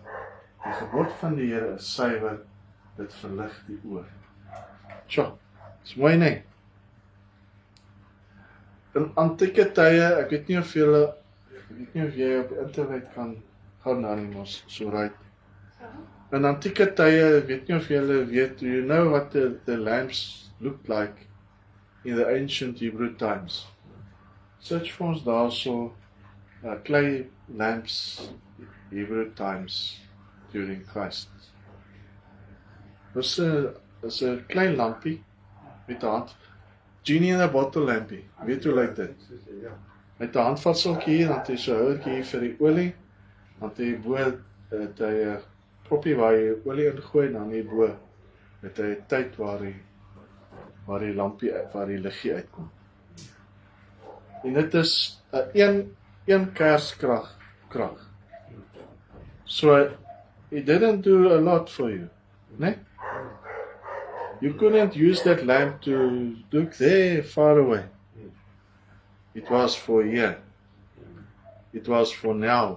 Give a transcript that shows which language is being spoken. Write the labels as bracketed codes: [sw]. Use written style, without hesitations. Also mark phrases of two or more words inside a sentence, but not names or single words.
[af] Die gebod van die Here is suiwer, dit verlig die oor. Tja, is mooi nie? In antieke tye, ek weet nie of jy op internet kan gaan anonymous, [en] so right. [af] In antieke tye, ek weet nie of julle weet, [en] you know what the lamps looked like in the ancient Hebrew times. [af] Search vir ons daarso, [en] clay lamps, Hebrew times, during Christ. [af] Dis 'n klein lampie met 'n hand, [en] genie in a bottle [af] lampie. Weet hoe lyk dit? Met 'n handvatseltjie hier, dan het hy so 'n houertjie hier vir die olie, dan het hy bo het hy 'n proppie waar jy olie ingooi en dan hierbo het hy 'n tyd waar die lampie waar die liggie uitkom. En dit is 'n een kerskrag. [en] So it didn't do a lot for you, né? You couldn't use that lamp to look there far away. It was for here. It was for now.